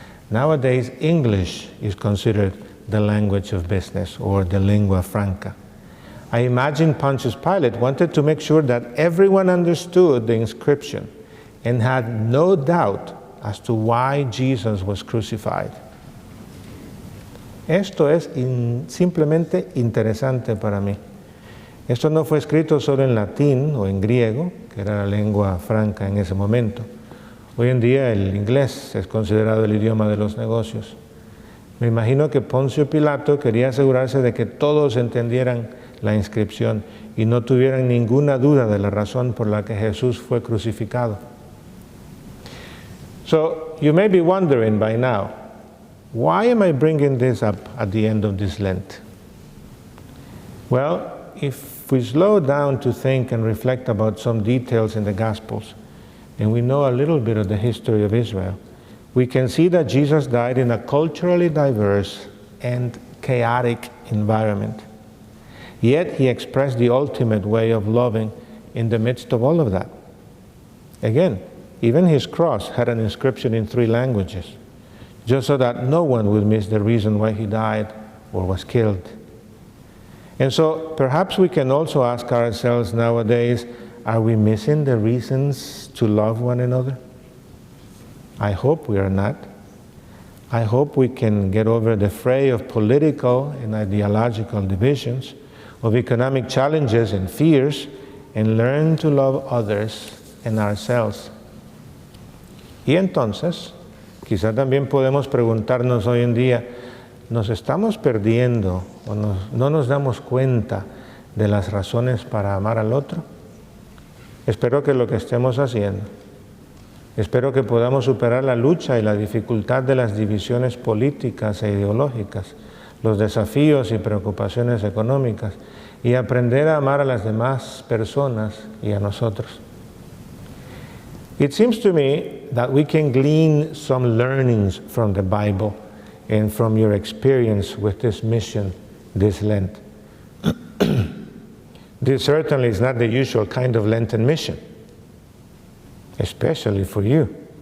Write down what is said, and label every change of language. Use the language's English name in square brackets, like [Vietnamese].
[English] Nowadays, English is considered the language of business or the lingua franca. I imagine Pontius Pilate wanted to make sure that everyone understood the inscription and had no doubt as to why Jesus was crucified. [Spanish] Esto es simplemente interesante para mí. Esto no fue escrito solo en latín o en griego, que era la lengua franca en ese momento. Hoy en día el inglés es considerado el idioma de los negocios. Me imagino que Poncio Pilato quería asegurarse de que todos entendieran la inscripción y no tuvieran ninguna duda de la razón por la que Jesús fue crucificado. [English] So, you may be wondering by now, why am I bringing this up at the end of this Lent? Well, if we slow down to think and reflect about some details in the Gospels, and we know a little bit of the history of Israel, we can see that Jesus died in a culturally diverse and chaotic environment. Yet he expressed the ultimate way of loving in the midst of all of that. Again, even his cross had an inscription in 3 languages, just so that no one would miss the reason why he died or was killed. And so perhaps we can also ask ourselves nowadays, are we missing the reasons to love one another? I hope we are not. I hope we can get over the fray of political and ideological divisions, of economic challenges and fears, and learn to love others and ourselves. [Spanish] Y entonces, quizá también podemos preguntarnos hoy en día, ¿nos estamos perdiendo o no nos damos cuenta de las razones para amar al otro? Espero que lo que estemos haciendo, espero que podamos superar la lucha y la dificultad de las divisiones políticas e ideológicas, los desafíos y preocupaciones económicas, y aprender a amar a las demás personas y a nosotros. [English] It seems to me that we can glean some learnings from the Bible and from your experience with this mission this Lent. This certainly is not the usual kind of Lenten mission, especially for you.